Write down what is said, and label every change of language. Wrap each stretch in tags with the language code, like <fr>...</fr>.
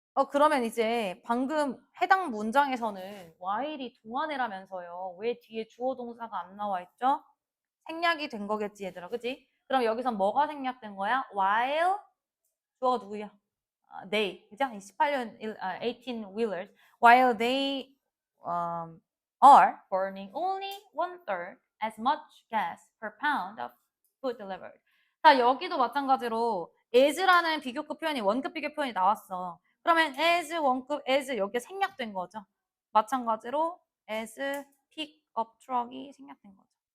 <ko>그러면 이제 방금 해당 문장에서는 while이 동안이라면서요. 왜 뒤에 주어 동사가 안 나와 있죠? 생략이 된 거겠지 얘들아, 그지? 그럼 여기서 뭐가 생략된 거야? while 주어가 누구야? they, 그죠? 18년</ko> <en>18-wheelers while they are burning only 1/3 as much gas per pound of food delivered.</en> <ko>자, 여기도 마찬가지로 as라는 비교급 표현이 원급 비교 표현이 나왔어. 그러면 as 원급 as 여기에 생략된 거죠. 마찬가지로</ko> <en>as pick-up truck</en> <ko>이 생략된 거죠.</ko>